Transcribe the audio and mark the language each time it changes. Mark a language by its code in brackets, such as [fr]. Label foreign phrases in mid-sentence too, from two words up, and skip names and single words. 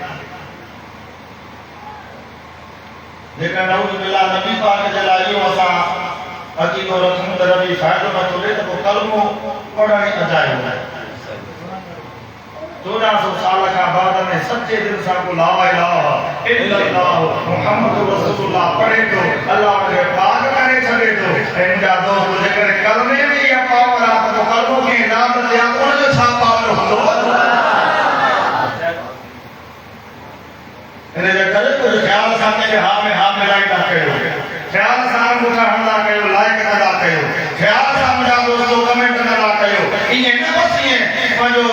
[sd] जेकर [ar] نعوذ بالله [sd] नबी पाक जे लाइ इहो असां अक़ीदो रखूं त नबी फ़ाइदो नथो ॾे त पोइ कलमो पढ़ण ई अजायो आहे 1400 साल खां बाद में सच्चे दिल सां को [ar] لا إله إلا الله محمد رسول الله [sd] पढ़े तो अल्लाह उनखे पाक करे छॾे थो ऐं मुंहिंजा दोस्त जेकर कलमे में इहा पावर आहे त पोइ कलमो खे नाम ॾिया उनजो छा पावर हूंदो इन जे करे कुझु ख़्याल सां पंहिंजे हा मिलाईंदा कयो ख़्याल सां अंगूठा हणंदा कयो लाइक कंदा कयो ख़्याल सां मुंहिंजा दोस्तो कमेंट कंदा कयो ईअं न बसि ईअं पंहिंजो